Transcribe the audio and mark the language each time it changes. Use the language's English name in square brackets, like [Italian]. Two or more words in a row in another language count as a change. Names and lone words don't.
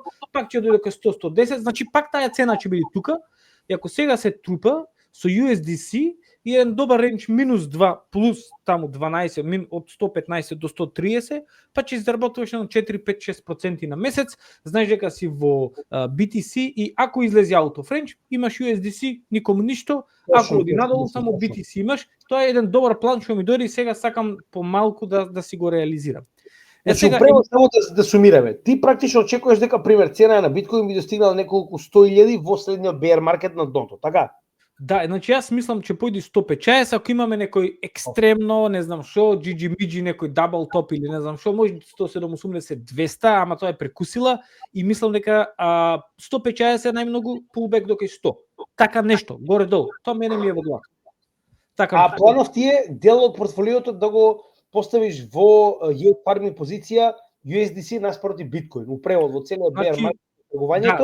[Macedonian] пак ќе дојде кај 100-110, значи пак таа цена ќе биде тука, и ако сега се трупа со USDC, и еден добар рендж -2 плюс таму 12 од 115 до 130, па ќе изработуваш на 4, 5, 6% на месец, знаеш дека си во BTC и ако излезе [English] out of range, [Macedonian] имаш USDC, никому ништо, ако оди надолу само BTC имаш, тоа е еден добар план што ми дојде и сега сакам помалку да си го реализирам. Значи, управо само да сумираме. Ти практично очекуваш дека, пример, цена на биткоин би достигнала неколку 100.000 во следниот [English] bear market [Macedonian] на дното, така? Да, значи јас мислам че појди 150, ако имаме некој екстремно, не знам што, GG некој [English] double top [Macedonian] или не знам што, може 170, 200, ама тоа е прекусила и мислам дека 150 е најмногу, pullback до кај 100. Така нешто, горе-долу. Тоа мене ми е во глава. Така, планов ти е дел од портфолиото да го поставиш во [English] yield farming [Macedonian] позиција USDC наспроти биткоин, у превод во целиот [English] bear market [Macedonian] тргувањето.